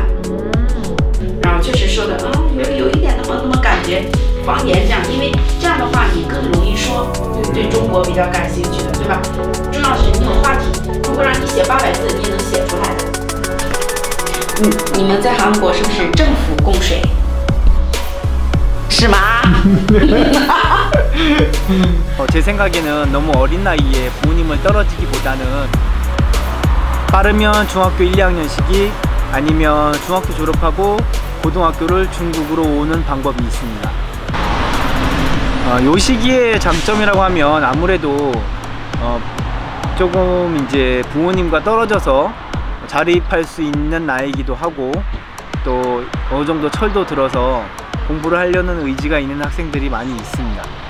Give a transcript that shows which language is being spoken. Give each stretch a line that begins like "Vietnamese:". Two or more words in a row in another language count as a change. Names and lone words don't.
Chinese: 然后确实说的有一点那么感觉方言这样，因为这样的话你更容易说，对中国比较感兴趣的，对吧？重要是你有话题，如果让你写800字，你也能写出来的。你们在韩国是不是政府供水？是吗？
Korean: 제 생각에는 너무 어린 나이에 부모님을 떨어지기보다는 빠르면 중학교 1, 2학년 시기 아니면 중학교 졸업하고 고등학교를 중국으로 오는 방법이 있습니다. 요 시기의 장점이라고 하면 아무래도 조금 이제 부모님과 떨어져서 자립할 수 있는 나이이기도 하고, 또 어느 정도 철도 들어서 공부를 하려는 의지가 있는 학생들이 많이 있습니다.